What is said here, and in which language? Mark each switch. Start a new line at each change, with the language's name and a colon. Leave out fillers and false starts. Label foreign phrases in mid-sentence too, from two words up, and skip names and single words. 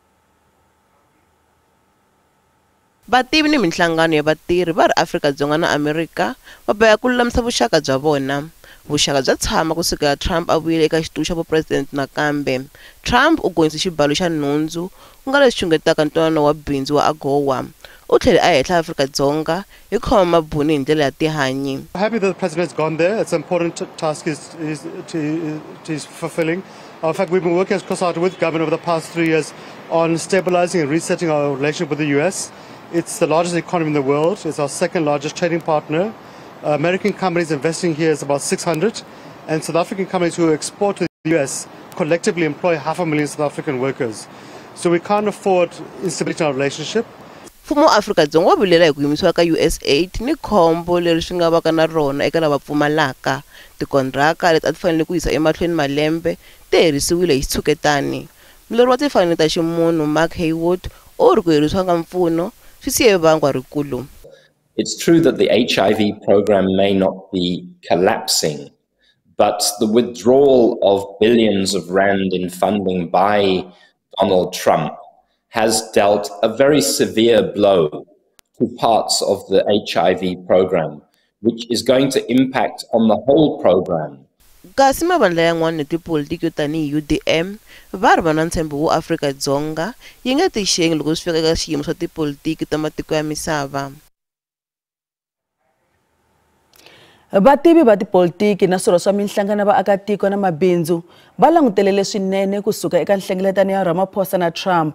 Tsonga: Vativi ni minhlangano ya vatirhi va ri Afrika-Dzonga na Amerika va boheka ku lulamisa vuxaka bya vona. vuxaka bya tshama kusukela Trump a vuyile eka xitulu xa vupresident nakambe. Trump u gonyise xibalo xa nhundzu ku nga leswi xungetaka ntwanano wa bindzu wa AGOA. U tlhele a hehla Afrika-Dzonga hi khoma mabuni hi ndlela ya tihanyi.
English: Happy that the president has gone there. It's an important task he's fulfilling. In fact, we've been working as cross-art with government over the past 3 years on stabilizing and resetting our relationship with the US. It's the largest economy in the world. It's our second largest trading partner. American companies investing here is about 600, and South African companies who export to the US collectively employ 500,000 South African workers. So we can't afford instability in our relationship.
Tsonga: Mfumo wa Afrika-Dzonga wa vilela hi ku yimisiwa ka USAID ni khombo leri swi nga vaka na rona eka lava pfumalaka. Tikondraka leti a ti fanele ku yisa emahlweni malembe ti herisiwile hi xitshuketani. Mulawuri wa timfanelo ta ximunhu Mark Haywood u ri ku herisiwa ka mpfuno swi siye vangwa rikulu.
English: It's true that the HIV program may not be collapsing, but the withdrawal of billions of rand in funding by Donald Trump has dealt a very severe blow to parts of the HIV program, which is going to impact on the whole program.
Tsonga: Kasi mavandla yan'wana ni tipolitiki yo tanihi UDM va ri va na ntshembo wo Afrika-Dzonga yi nga tixengi loko swi fika eka xiyimo swa tipolitiki ta matiko ya misava. Vativi va tipolitiki na swirho swa minhlangano ya vaakatiko na mabindzu va langutelele swinene kusuka eka nhlengeletano ya Ramaphosa na Trump.